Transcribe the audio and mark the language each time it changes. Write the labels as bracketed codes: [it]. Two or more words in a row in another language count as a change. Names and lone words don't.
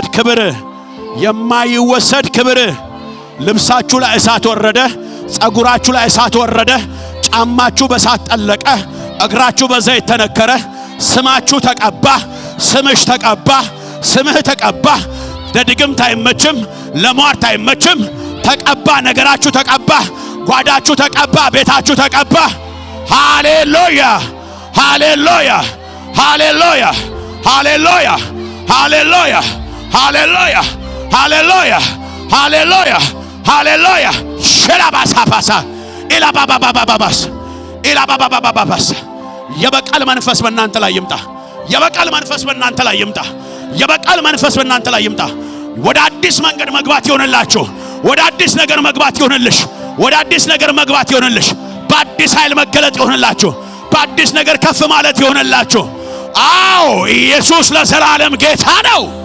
[am] ክብር፣ የማይወሰድ ክብር። ልብሳችሁ ላይ እሳት ወረደ፣ ጸጉራችሁ ላይ እሳት ወረደ፣ ጫማችሁ በእሳት ጠለቀ፣ እግራችሁ በዘይት ተነከረ፣ ስማችሁ ተቀባ፣ ስምሽ ተቀባ፣ ስምህ ተቀባ። ለድግምት አይመችም፣ ለሟርት አይመችም። ተቀባ፣ ነገራችሁ ተቀባ፣ ጓዳችሁ ተቀባ፣ ቤታችሁ ተቀባ። ሃሌሉያ Hallelujah. Hallelujah. Hallelujah. Hallelujah. Hallelujah. Hallelujah. Hallelujah. Hallelujah. Shelabasapasa. Ilabababababas. Ilabababababas. የበቃል መንፈስ በእናንተ ላይ ይምጣ። የበቃል መንፈስ በእናንተ ላይ ይምጣ። የበቃል መንፈስ በእናንተ ላይ ይምጣ። ወደ አዲስ መንገድ መግባት ይሆንላችሁ። ወደ አዲስ ነገር መግባት ይሆንልሽ። ወደ አዲስ ነገር መግባት ይሆንልሽ። በአዲስ ኃይል መገለጥ ይሆንላችሁ። በአዲስ ነገር ከፍ ማለት ይሆንላችሁ። አዎ ኢየሱስ ለዘላለም ጌታ ነው።